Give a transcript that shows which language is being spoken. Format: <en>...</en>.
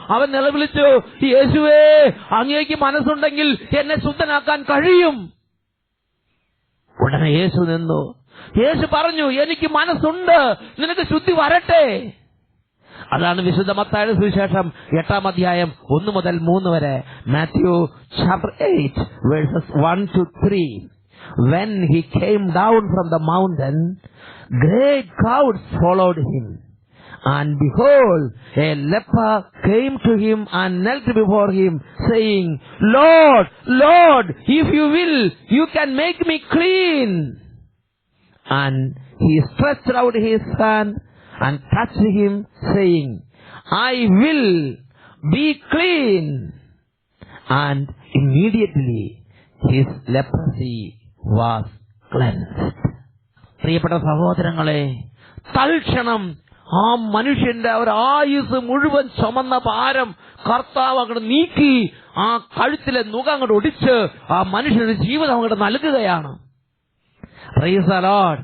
<ml>അവൻ നിലവിളിച്ചു, യേശുവേ, അങ്ങേക്ക് മനസ്സുണ്ടെങ്കിൽ എന്നെ ശുദ്ധനാക്കാൻ കഴിയും. ഉടനെ യേശു നിന്നു. യേശു പറഞ്ഞു, എനിക്ക് മനസ്സുണ്ട്, നിനക്ക് ശുദ്ധി വരട്ടെ. അതാണ് വിശുദ്ധ മത്തായിയുടെ സുവിശേഷം 8-ാം അധ്യായം 1 മുതൽ 3 വരെ.</ml> <en>Matthew chapter 8 verses 1 to 3. When he came down from the mountain, great crowds followed him. And behold, a leper came to him and knelt before him, saying, Lord, Lord, if you will, you can make me clean. And he stretched out his hand and touched him, saying, I will be clean. And immediately his leprosy was cleansed.</en> <ml>പ്രിയപ്പെട്ട സഹോദരങ്ങളെ, തൽക്ഷണം ആ മനുഷ്യന്റെ ഒരു ആയുസ് മുഴുവൻ ചുമന്ന ഭാരം കർത്താവ് അങ്ങോട്ട് നീക്കി ആ കഴുത്തിലെ നുക അങ്ങോട്ട് ഒടിച്ച് ആ മനുഷ്യന്റെ ജീവിതം അങ്ങോട്ട് നൽകുകയാണ്.</ml> <en>Praise the Lord.</en>